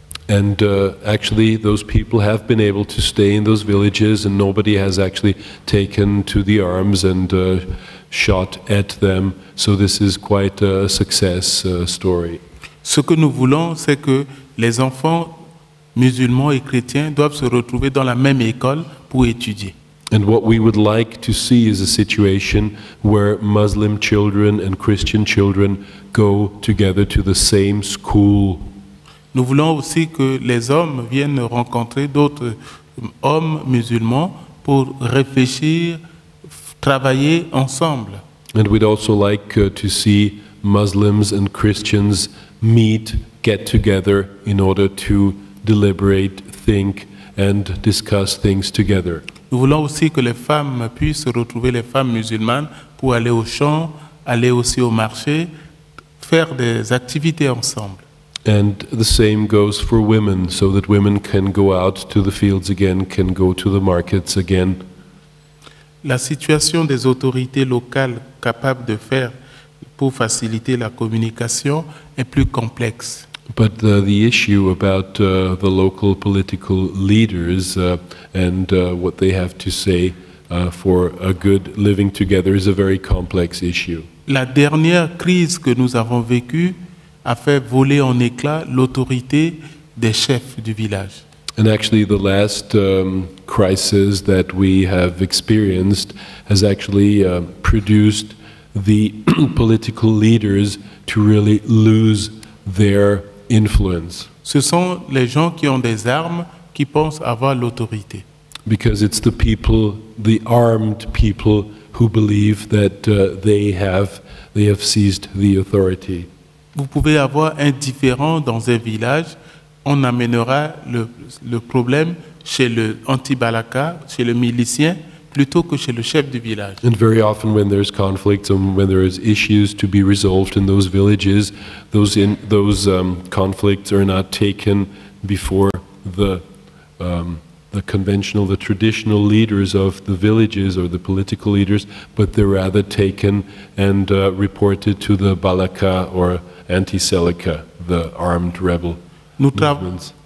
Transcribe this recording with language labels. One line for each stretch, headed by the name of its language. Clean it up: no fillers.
English: And actually, those people have been able to stay in those villages, and nobody has actually taken to the arms and shot at them. So this is quite a success story.
French: Ce que nous voulons, c'est que les enfants musulmans et chrétiens doivent se retrouver dans la même école pour étudier.
English: And what we would like to see is a situation where Muslim children and Christian children go together to the same school.
French: Nous voulons aussi que les hommes viennent rencontrer d'autres hommes musulmans pour réfléchir, travailler ensemble.
English: And we'd also like to see Muslims and Christians meet, get together in order to deliberate, think and discuss things together.
French: Nous voulons aussi que les femmes puissent retrouver les femmes musulmanes pour aller au champ, aller aussi au marché, faire des activités ensemble.
English: And the same goes for women, so that women can go out to the fields again, can go to the markets again.
French: La situation des autorités locales capables de faire pour faciliter la communication est plus complexe.
English: But the issue about the local political leaders and what they have to say for a good living together is a very complex issue.
French: La dernière crise que nous avons vécue a fait voler en éclats l'autorité des chefs du village.
English: And actually the last crisis that we have experienced has actually produced the political leaders to really lose their influence.
French: Ce sont les gens qui ont des armes qui pensent avoir l'autorité.
English: Because it's the people, the armed people, who believe that they have seized the authority.
French: Vous pouvez avoir un différend dans un village, on amènera le problème chez le anti-Balaka, chez le milicien, plutôt que chez le chef du village.
English: And very often when there's conflicts and when there is issues to be resolved in those villages, those conflicts are not taken before the conventional, the traditional leaders of the villages or the political leaders, but they're rather taken and reported to the Balaka or anti-Seleka, the armed rebel movements.